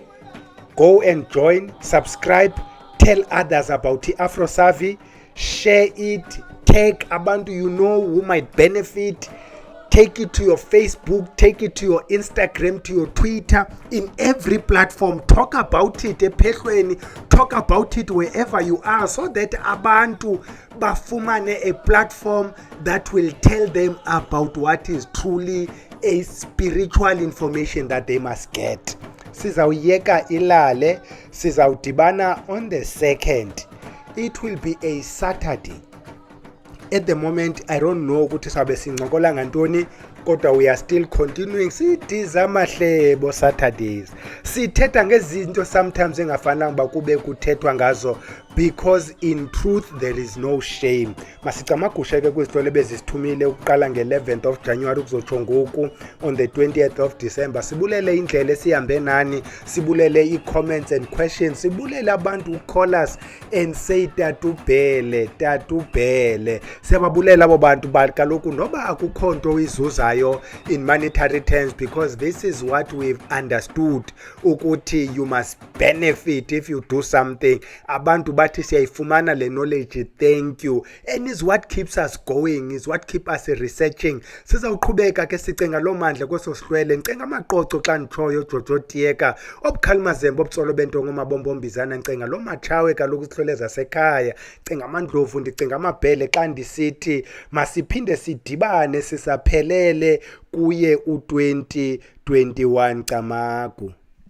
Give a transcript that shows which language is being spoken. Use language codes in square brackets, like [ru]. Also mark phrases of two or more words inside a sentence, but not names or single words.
[en] Go and join, subscribe, tell others about i-Afro Savvy, share it, tag abantu you know who might benefit. Take it to your Facebook, take it to your Instagram, to your Twitter, in every platform. Talk about it ephehlweni, talk about it wherever you are, so that [xh] abantu bafumane [en] a platform that will tell them about what is truly a spiritual information that they must get. [xh] Sizawuyeka ilale, sizawudibana [en] on the 2nd. It will be a Saturday. At the moment, I don't know [xh] ukuthi sabe sincokola ngantoni, kodwa [en] we are still continuing [xh] sidiza mahlebo [en] Saturdays. [xh] Sithetha ngezinto sometimes engafanele uba kube kuthethwa ngazo, [en] because in truth there is no shame. [xh] Masicamagushe ke kwizitolo bezisithumile ukuqala nge- [en] 11th of January [xh] kuzotsho ngoku [en] on the 20th of December. [xh] Sibulele indlela esihambe nani, sibulele i- [en] comments and questions, [xh] sibulele abantu [en] call us and say [xh] tatubhele. Siyababulela abo bantu kaloku noba akukho nto uyizuzayo [en] in monetary terms, because this is what we've understood ukuthi you must benefit if you do something. [xh] Abantu bathi siyayifumana le [en] knowledge, thank you, and is what keeps us going, is what keep us researching. [xh] Sizawuqhubeka ke sicinga lo mandla kweso sihlwele, ncenga amaqoqo xa nditshoyo Jojo Tieka, obukhali mazembe obutsolo bentongo mabombombizana, ncenga lo matshawe kaloku isihlwele zasekhaya, ncenga amandlovu, ndicinga amabhele xa ndisithi masiphinde sidibane sisaphelele kuye u-2021 Camagu.